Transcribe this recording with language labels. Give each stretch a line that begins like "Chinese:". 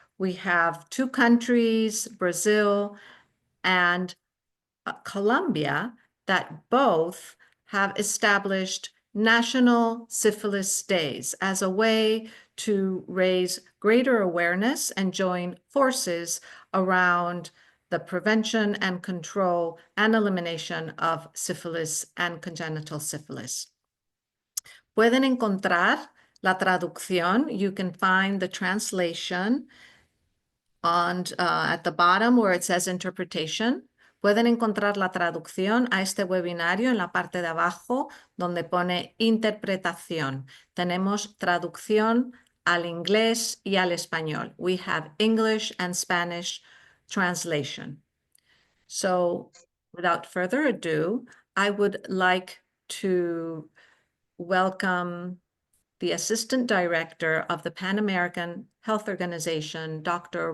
English: We have two countries, Brazil and Colombia, that both have established national syphilis days as a way to raise greater awareness and join forces around the prevention and control and elimination of syphilis and congenital syphilis.
Spanish: Pueden encontrar la traducción.
English: You can find the translation on at the bottom where it says interpretation.
Spanish: Pueden encontrar la traducción a este webinario en la parte de abajo donde pone interpretación. Tenemos traducción al inglés y al español.
English: We have English and Spanish translation. So without further ado, I would like to welcome the Assistant Director of the Pan American Health Organization, Dr.